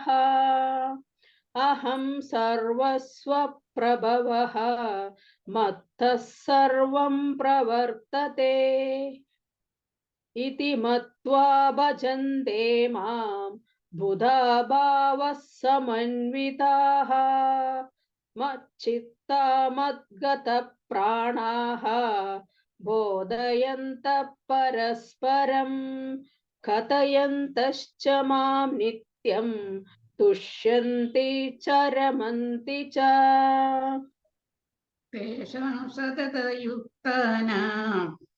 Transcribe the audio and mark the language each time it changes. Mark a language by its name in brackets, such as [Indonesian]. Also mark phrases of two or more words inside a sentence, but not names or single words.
[Sanskrit] അഹം സർവസ്വപ്രഭവഃ മത്തഃ സർവം പ്രവർത്തത്തെ ഇതി മത്വാ ഭജന്തെ മാം ബുധാ ഭാവഃ സമന്വിതാഃ മच्चित्ता मद्गतः प्राणाः बोधयन्तः परस्परं कथयन्तश्च मां नित्यं तुष्यन्ति च रमन्ति च. तेषां सततयुक्तानां